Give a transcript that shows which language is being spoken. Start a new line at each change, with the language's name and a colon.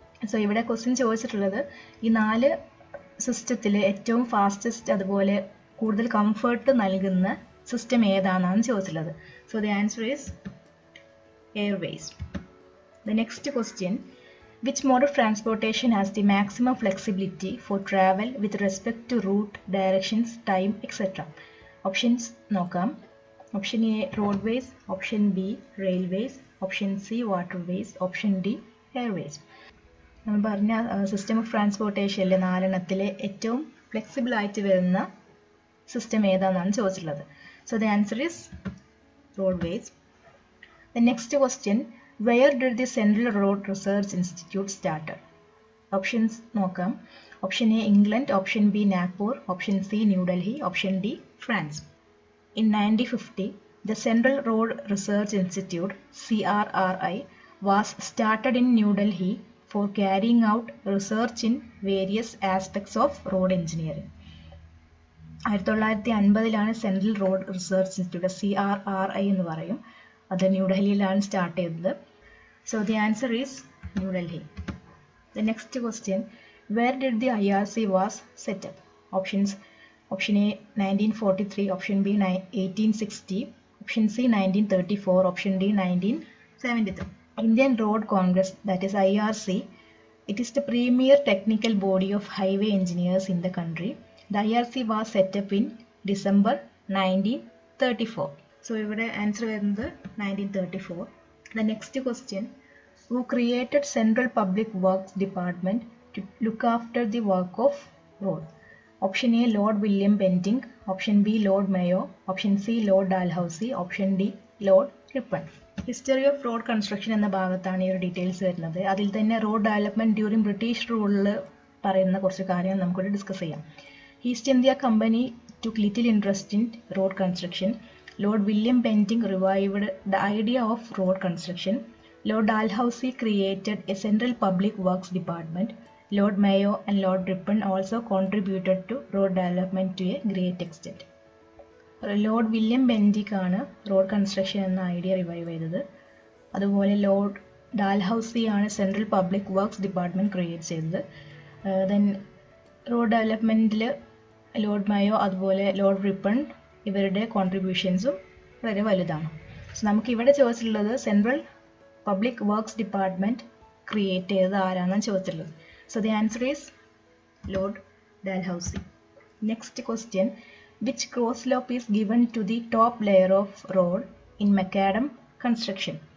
Malayalam: So ഇവിടെ question ചോദിച്ചിട്ടുള്ളത് ഈ 4 സിസ്റ്റത്തിൽ ഏറ്റവും ഫാസ്റ്റസ്റ്റ് അതുപോലെ കൂടുതൽ കംഫർട്ട് നൽകുന്ന സിസ്റ്റം ഏതാണെന്നാണ് ചോദിച്ചിട്ടുള്ളത്.
English: So the answer is airways. The next question, which mode of transportation has the maximum flexibility for travel with respect to route, directions, time, etc.? Options നോക്കാം. Option A roadways, option B railways, option C waterways, option D airways.
Malayalam: നമ്മൾ പറഞ്ഞ system of ട്രാൻസ്പോർട്ടേഷനിലെ 4 ഏറ്റവും flexible ആയിട്ട് വരുന്ന system ഏതാണെന്നാണ് ചോദിച്ചിട്ടുള്ളത്.
English: So the answer is roadways. The next question, where did the Central Road Research Institute started?
Malayalam: Options നോക്കാം.
English: Option A England, option B Nagpur, option C New Delhi, option D France. In 1950, the Central Road Research Institute CRRI was started in New Delhi for carrying out research in various aspects of road engineering.
Malayalam: 1950 central road research institute CRRI എന്ന് പറയും. അത് ന്യൂഡൽഹിയിലാണ് start ചെയ്തത്.
English: So the answer is New Delhi. The next question, where did the IRC was set up? Options: option A 1943, option B 1860, option C 1934, option D 1973. Indian Road Congress, that is IRC, it is the premier technical body of highway engineers in the country. The IRC was set up in December 1934.
Malayalam: So ഇവിടെ answer വരുന്നത് 1934.
English: The next question, who created Central Public Works Department to look after the work of road? Option A Lord William Bentinck, option B Lord Mayo, option C Lord Dalhousie, option D Lord Ripon.
Malayalam: History off road construction എന്ന ഭാഗത്താണ് ഈ ഒരു details വരുന്നത്. അതിൽ തന്നെ road development during British റൂളിൽ പറയുന്ന കുറച്ച് കാര്യങ്ങൾ നമുക്കിവിടെ ഡിസ്കസ് ചെയ്യാം.
English: East India Company took little interest in road construction. Lord William Bentinck revived the idea of road construction. Lord Dalhousie created a central public works department. Lord Mayo and Lord Ripon also contributed to road development to a great extent.
Malayalam: Lord William Bentinck ആണ് road construction എന്ന idea revive ചെയ്തത്. അതുപോലെ Lord ഡാൽഹൗസി ആണ് central public works department create ചെയ്തത്. Then road ഡെവലപ്മെൻറ്റിൽ Lord മയോ അതുപോലെ Lord Ripon ഇവരുടെ കോൺട്രിബ്യൂഷൻസും വളരെ വലുതാണ്. സോ നമുക്ക് ഇവിടെ ചോദിച്ചിട്ടുള്ളത് central public works department create ചെയ്തത് ആരാണെന്ന് ചോദിച്ചിട്ടുള്ളത്.
English: So the answer is Lord Dalhousie. Next question, which cross slope is given to the top layer of road in macadam construction?